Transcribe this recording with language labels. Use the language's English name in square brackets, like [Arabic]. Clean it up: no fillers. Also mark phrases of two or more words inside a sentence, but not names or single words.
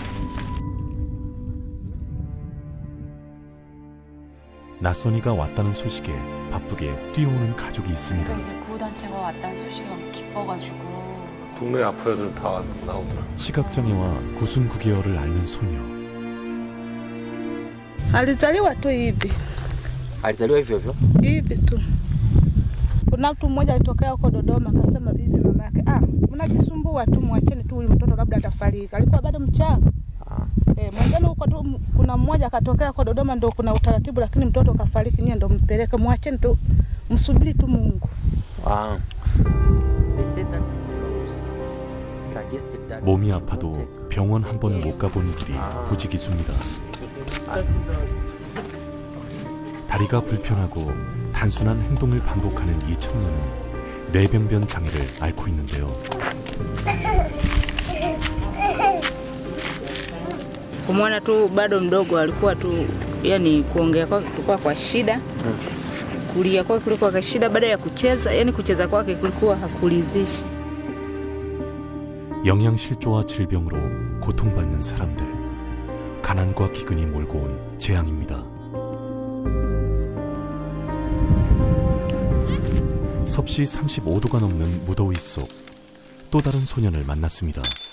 [Korean] 낯선 이가 왔다는 소식에 바쁘게 뛰어오는 가족이 있습니다. 그러니까 이제 구호단체가 왔다는 소식이 막 기뻐가지고 동네 아픈 애들 다 나오더라. 시각장애와 구순 9개월을 앓는 소녀. [Swahili] Alizaliwa tu hivi. Alizaliwa hivyo hivyo? Hivi tu. Kuna mtu mmoja alitokea huko Dodoma akasema bibi mama yake, mnajisumbua tu, mwacheni tu huyu mtoto labda atafariki. Alikuwa bado mchanga. Mwenzenu huko tu kuna mmoja akatokea huko Dodoma ndio kuna utaratibu, lakini mtoto kafariki, nyie ndio mpeleke, mwacheni tu, msubiri tu Mungu. [Korean] 몸이 아파도 병원 한 번 못 가본 이들이 부지기수입니다. 다리가 불편하고 단순한 행동을 반복하는 이 청년은 뇌병변 장애를 앓고 있는데요. [Swahili] Kumwona tu bado mdogo, alikuwa tu yani kuongea kwake kulikuwa kwa shida, kulia kwake kulikuwa kwa shida, baada ya kucheza yani kucheza kwake kulikuwa hakuridhishi. [Korean] 영양실조와 질병으로 고통받는 사람들, 가난과 기근이 몰고 온 재앙입니다. 섭씨 35도가 넘는 무더위 속 또 다른 소년을 만났습니다.